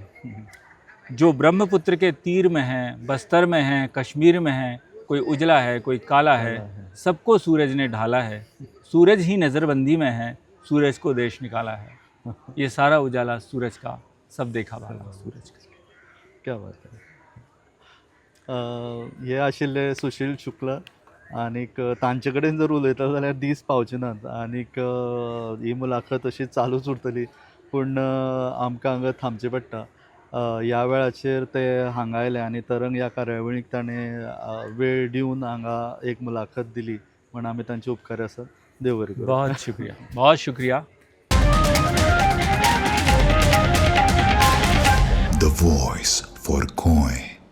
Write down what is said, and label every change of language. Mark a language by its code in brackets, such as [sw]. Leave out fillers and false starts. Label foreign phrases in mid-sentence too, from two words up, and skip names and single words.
[hi] जो ब्रह्मपुत्र के तीर में है, बस्तर में है, कश्मीर में है, कोई उजला है, कोई काला है, सबको सूरज ने ढाला है। सूरज ही नज़रबंदी में है, सूरज को देश निकाला है। ये सारा उजाला सूरज का, सब देखा भाला सूरज का। क्या बात है। [kok] हे आशिल्ले सुशील शुक्ल, आनीक तांचे कडेन जर उलयता जाल्यार दीस पावचे नात, आनीक ही मुलाखत अशी चालूच उरतली, पूण आमकां हांगा थांबचें पडटा। ह्या वेळाचेर ते हांगा आयले, आनी तरंग ह्या कार्यावळीक ताणें वेळ दिवन हांगा एक मुलाखत दिली, म्हण आमी तांचे उपकारी आसात। देव बरें करूं। [hi] बहुत शुक्रिया, बहुत शुक्रिया। The voice for coin.